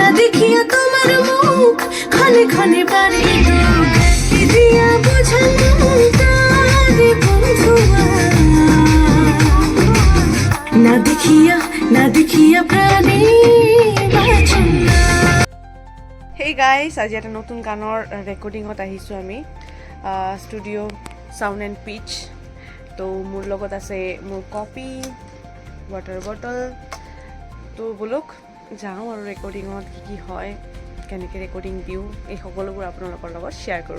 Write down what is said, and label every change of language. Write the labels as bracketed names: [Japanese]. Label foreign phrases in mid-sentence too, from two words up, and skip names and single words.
[Bangla] দেখিয়া তোমার মুখ ক্ষণে ক্ষণে বাড়ি দুঃখ কি দিয়া বুঝানো তারে বন্ধুয়া না দেখিয়া প্রাণী বাঁচন না। [English] hey guys, [Assamese] আজি এটা নতুন গানৰ ৰেকৰ্ডিঙত আহিছোঁ আমি ষ্টুডিঅ' চাউণ্ড এণ্ড পিচ। তো মোৰ লগত আছে মোৰ কপি, [English] water bottle. [Assamese] তো বলক যাওঁ আৰু ৰেকৰ্ডিঙত কি কি হয়, কেনেকৈ ৰেকৰ্ডিং দিওঁ, এই সকলোবোৰ আপোনালোকৰ লগত শ্বেয়াৰ কৰোঁ।